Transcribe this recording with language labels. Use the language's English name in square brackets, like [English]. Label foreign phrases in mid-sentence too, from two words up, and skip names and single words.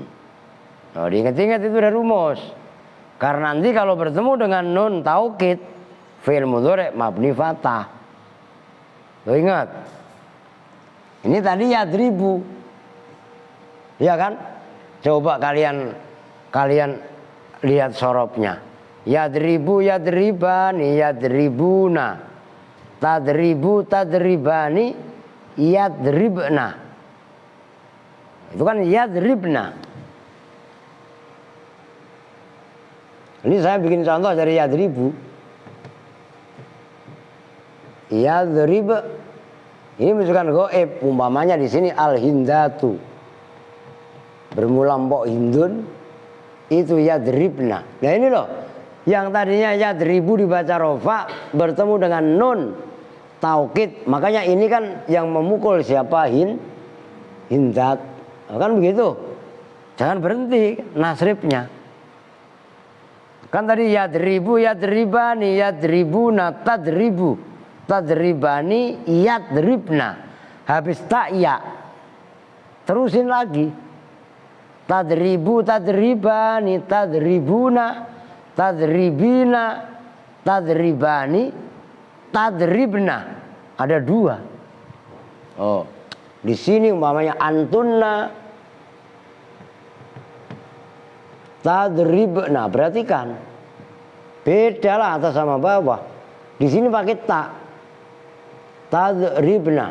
[Indonesian] Nah, diingat-ingat itu udah rumus. Karena nanti kalau bertemu dengan [Arabic] نون توكيد, فعل مضارع مبني فتحة. [Indonesian] Lo ingat? Ini tadi yadribu. Iya kan? Coba kalian lihat sorobnya. [Arabic] يضرب يضربان يضربون. تضرب تضربان يضربن. [Indonesian] Itu kan yadribna. Ini saya bikin contoh dari yadribu. Yadrib Ini menunjukkan gaib. Umpamanya di sini al-hindatu. Bermula mpok hindun itu yadribna. Nah ini loh, yang tadinya yadribu dibaca rofa bertemu dengan nun taukid. Makanya ini kan yang memukul siapa? Hindat. Kan begitu. Jangan berhenti nasribnya. Kan tadi [Arabic] يضرب، يضربان، يضربون، تضرب. تضربان، يضربن. [Indonesian] Habis tak ya. Terusin lagi. [Arabic] تضرب، تضربان، تضربون، تضربين، تضربان، تضربن. [Indonesian] Ada 2. Oh, di sini umpamanya [Arabic] أنتن، تضربن. [Indonesian] Perhatikan, beda lah atas sama bawah. Di sini pakai tak, tadribna.